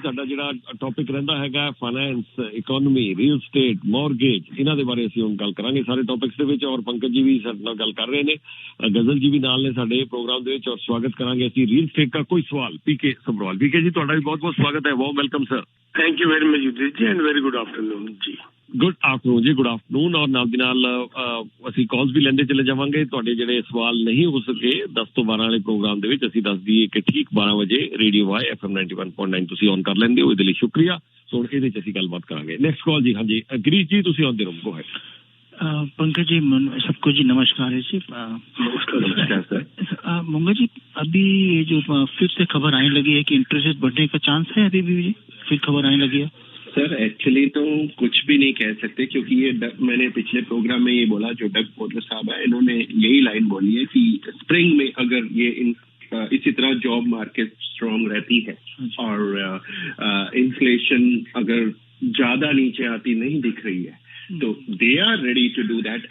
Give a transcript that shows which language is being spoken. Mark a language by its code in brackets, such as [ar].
[pa] ਸਾਡਾ ਜਿਹੜਾ ਟੌਪਿਕ ਰਹਿੰਦਾ ਹੈਗਾ finance, economy, real estate, mortgage, ਇਹਨਾਂ ਦੇ ਬਾਰੇ ਅਸੀਂ ਹੁਣ ਗੱਲ ਕਰਾਂਗੇ ਸਾਰੇ ਟੌਪਿਕਸ ਦੇ ਵਿੱਚ। ਔਰ ਪੰਕਜ ਜੀ ਵੀ ਸਾਡੇ ਨਾਲ ਗੱਲ ਕਰ ਰਹੇ ਨੇ, ਗਜ਼ਲ ਜੀ ਵੀ ਨਾਲ ਨੇ ਸਾਡੇ ਪ੍ਰੋਗਰਾਮ ਦੇ ਵਿੱਚ। ਔਰ ਸਵਾਗਤ ਕਰਾਂਗੇ ਅਸੀਂ ਰੀਅਲ ਸਟੇਟ ਦਾ ਕੋਈ ਸਵਾਲ ਪੀਕੇ ਸਬਰਵਾਲ। ਪੀਕੇ ਜੀ ਤੁਹਾਡਾ ਵੀ ਬਹੁਤ-ਬਹੁਤ ਸਵਾਗਤ ਹੈ, warm welcome sir. [en] Thank you very much Yudhishthir ji and very good afternoon जी। Good afternoon ਜੀ, good afternoon. [pa] ਔਰ ਨਾਲ ਦੀ ਨਾਲ ਅਸੀਂ ਕਾਲਸ ਵੀ ਲੈਂਦੇ ਚਲੇ ਜਾਵਾਂਗੇ। ਤੁਹਾਡੇ ਜਿਹੜੇ ਸਵਾਲ ਨਹੀਂ ਹੋ ਸਕੇ 10 ਤੋਂ 12 ਵਾਲੇ ਪ੍ਰੋਗਰਾਮ ਦੇ ਵਿੱਚ, ਅਸੀਂ ਦੱਸ ਦਈਏ ਕਿ ਠੀਕ 12 ਵਜੇ ਰੇਡੀਓ ਵਾਈ FM 91.9 ਤੁਸੀਂ ਔਨ ਕਰ ਲੈਂਦੇ ਹੋ। ਇਹਦੇ ਲਈ ਸ਼ੁਕਰੀਆ। ਸੋ ਇਹਦੇ 'ਚ ਅਸੀਂ ਗੱਲਬਾਤ ਕਰਾਂਗੇ। ਨੈਕਸਟ ਕਾਲ ਜੀ। ਹਾਂਜੀ ਗਰੀਸ਼ ਜੀ, ਤੁਸੀਂ ਆਉਂਦੇ ਰਹੋ। [en] Go ahead. [hi] पंकज जी सबको जी नमस्कार है जी। नमस्कार सर। मंगा जी, अभी ये जो फिर से खबर आने लगी है कि इंटरेस्ट रेट बढ़ने का चांस है, अभी भी जी फिर खबर आने लगी है? सर एक्चुअली तो कुछ भी नहीं कह सकते, क्योंकि ये मैंने पिछले प्रोग्राम में ये बोला, जो डग पोर्टर साहब है इन्होंने यही लाइन बोली है कि स्प्रिंग में अगर ये इसी तरह जॉब मार्केट स्ट्रॉन्ग रहती है और इन्फ्लेशन अगर ज्यादा नीचे आती नहीं दिख रही है तो [en] They are ready to do that.